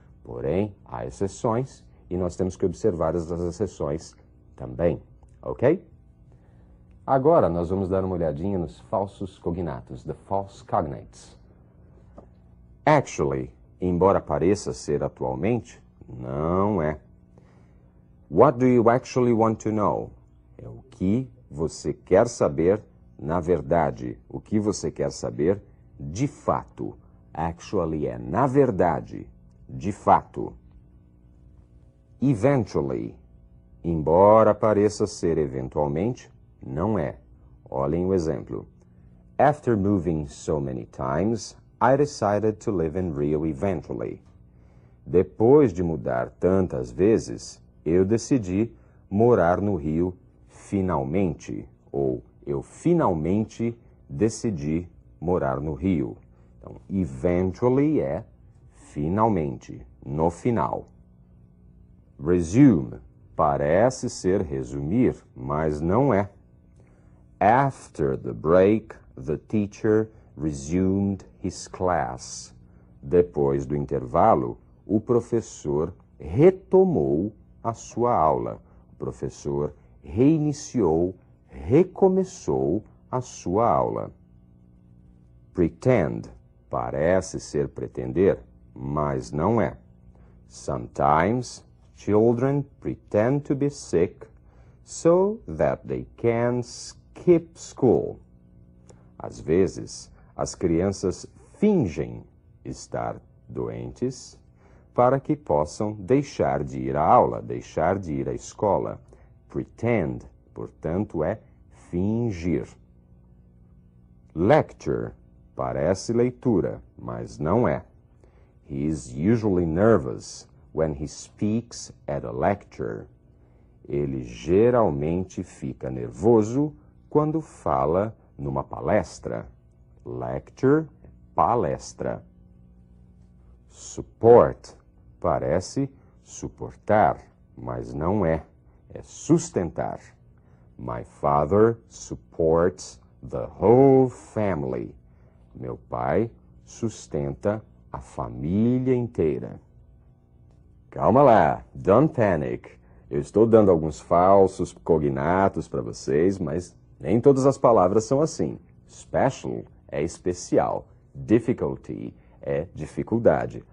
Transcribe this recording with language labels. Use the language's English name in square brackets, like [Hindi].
[Portuguese] Porém, há exceções e nós temos que observar essas exceções também, ok? Agora nós vamos dar uma olhadinha nos falsos cognatos, [English] the false cognates. [Portuguese] Actually, embora pareça ser atualmente, não é. [English] What do you actually want to know? [Portuguese] É o que você quer saber na verdade. O que você quer saber de fato. Actually é na verdade, de fato. Eventually, embora pareça ser eventualmente, não é. Olhem o exemplo. [English] After moving so many times, I decided to live in Rio eventually. [Portuguese] Depois de mudar tantas vezes, eu decidi morar no Rio finalmente. Ou eu finalmente decidi morar no Rio. Então, eventually é finalmente, no final. Resume parece ser resumir, mas não é. [English] After the break, the teacher resumed his class. [Portuguese] Depois do intervalo, o professor retomou a sua aula. O professor reiniciou, recomeçou a sua aula. Pretend parece ser pretender, mas não é. [English] Sometimes children pretend to be sick so that they can skip school. [Portuguese] Às vezes, as crianças fingem estar doentes para que possam deixar de ir à aula, deixar de ir à escola. Pretend, portanto, é fingir. Lecture parece leitura, mas não é. [English] He is usually nervous when he speaks at a lecture. [Portuguese] Ele geralmente fica nervoso quando fala numa palestra. Lecture, palestra. Support parece suportar, mas não é. É sustentar. [English] My father supports the whole family. [Portuguese] Meu pai sustenta a família inteira. Calma lá, [English] don't panic. [Portuguese] Eu estou dando alguns falsos cognatos para vocês, mas nem todas as palavras são assim. Special é especial. Difficulty é dificuldade.